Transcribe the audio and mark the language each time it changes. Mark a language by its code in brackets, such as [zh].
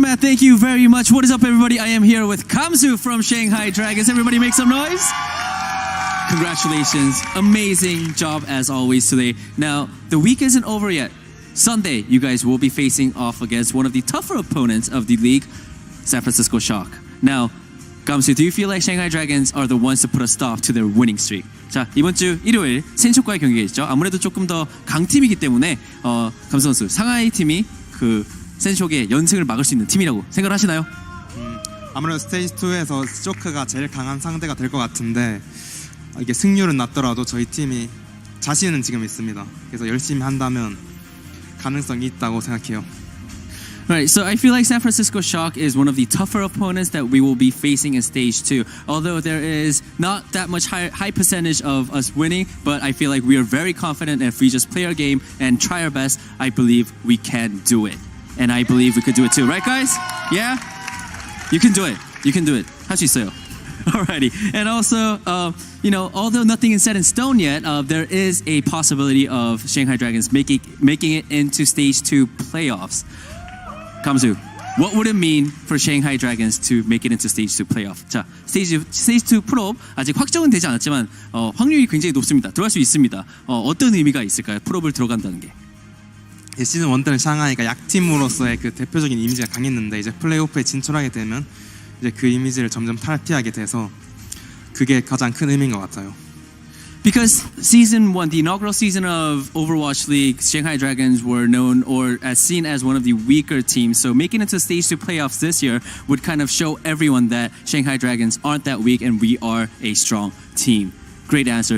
[en] Matt, thank you very much. What is up, everybody? I am here with Gamsu from Shanghai Dragons. Everybody make some noise. Congratulations. Amazing job as always today. Now, the week isn't over yet. Sunday, you guys will be facing off against one of the tougher opponents of the league, San Francisco Shock. Now, Gamsu, do you feel like Shanghai Dragons are the ones to put a stop to their winning streak? [ko] 자, 이번 주 일요일 센쇼과의 경기가 있죠. 아무래도 조금 더 강팀이기 때문에 감수 선수, 상하이 팀이 그 센쇼의 연승을 막을 수 있는 팀이라고 생각을 하시나요? 아무래도 스테이지 2에서 쇼크가 제일 강한 상대가 될 것 같은데 이게 승률은 낮더라도 저희 팀이 자신은 지금 있습니다. 그래서 열심히 한다면 가능성이 있다고 생각해요. [en] Right, so I feel like San Francisco Shock is one of the tougher opponents that we will be facing in Stage 2. Although there is not that much high percentage of us winning, but I feel like we are very confident if we just play our game and try our best, I believe we can do it. And I believe we could do it too. Right, guys? Yeah? You can do it. You can do it. [ko] 할 수 있어요. [en] Alrighty. And also, although nothing is set in stone yet, there is a possibility of Shanghai Dragons making it into Stage 2 playoffs. Gamsu, what would it mean for Shanghai Dragons to make it into Stage 2 playoff? [ko] 자, Stage 2 프로업 아직 확정은 되지 않았지만 확률이 굉장히 높습니다. 들어갈 수 있습니다. 어떤 의미가 있을까요? 프로업을 들어간다는 게. 시즌 1 때는 샹하이가 약팀으로서의 그 대표적인 이미지가 강했는데 이제 플레이오프에 진출하게 되면 이제 그 이미지를 점점 탈피하게 돼서 그게 가장 큰 의미인 것 같아요. [en] Because season 1, the inaugural season of Overwatch League, Shanghai Dragons were known or as seen as one of the weaker teams. So making it to stage 2 playoffs this year would kind of show everyone that Shanghai Dragons aren't that weak and we are a strong team. Great answer.